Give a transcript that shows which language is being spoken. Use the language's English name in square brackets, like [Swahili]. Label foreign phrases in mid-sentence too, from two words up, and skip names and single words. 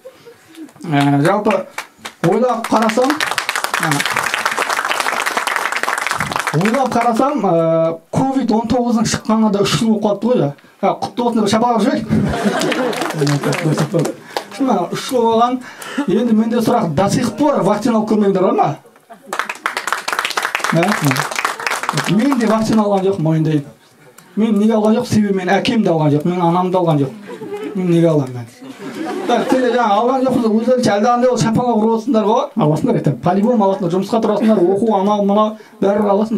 [Kazakh] Жалпы, ойлап қарасам, COVID-19-ның шыққанға да 3 жыл болып қалыпты ғой. Құтты болсын деп шапалақ жүрейік. 3 жыл болған, енді менде сұрақ, [Russian] до сих пор [Kazakh] вакцина алып көрмеңдер бар ма? Мен де вакцина алған жоқ, мойындайын. Мен неге алған жоқ, себебі мен әкем де алған жоқ, мен анам да алған жоқ. Мен неге алған мен? Сендер жаңа алған жоқпыз, өздерінше әлдағандай ол шапалақ ұрып отырсыңдар ғой. Аласыңдар, по-любому аласыңдар, жұмысқа тұрасыңдар, оқу, анау, мынау, бәрібір аласыңдар.